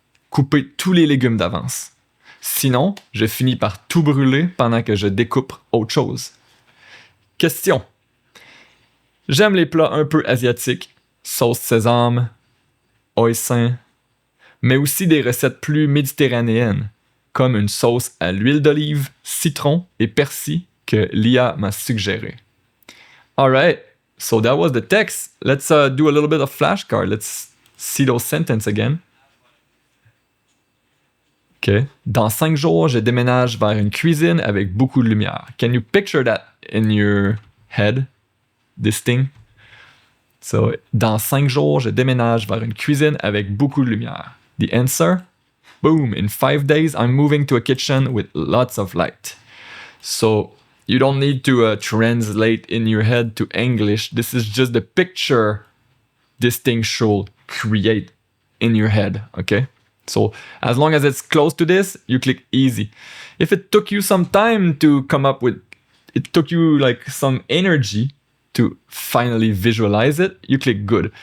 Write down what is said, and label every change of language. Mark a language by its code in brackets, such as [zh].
[fr] Couper tous les légumes d'avance. Sinon, je finis par tout brûler pendant que je découpe autre chose. Question. J'aime les plats un peu asiatiques, sauce sésame, hoisin, mais aussi des recettes plus méditerranéennes, comme une sauce à l'huile d'olive, citron et persil que l'IA m'a suggéré. [en] Alright, so that was the text. Let's do a little bit of flashcard. Let's see those sentences again. Okay. [fr] Dans 5 jours, je déménage vers une cuisine avec beaucoup de lumière. [en] Can you picture that in your head? This thing? [fr] So, dans 5 jours, je déménage vers une cuisine avec beaucoup de lumière. [en] The answer? Boom! In 5 days, I'm moving to a kitchen with lots of light. So, you don't need to translate in your head to English. This is just the picture this thing should create in your head, okay? So as long as it's close to this, you click easy. If it took you some time to come up with, it took you like some energy to finally visualize it, you click good.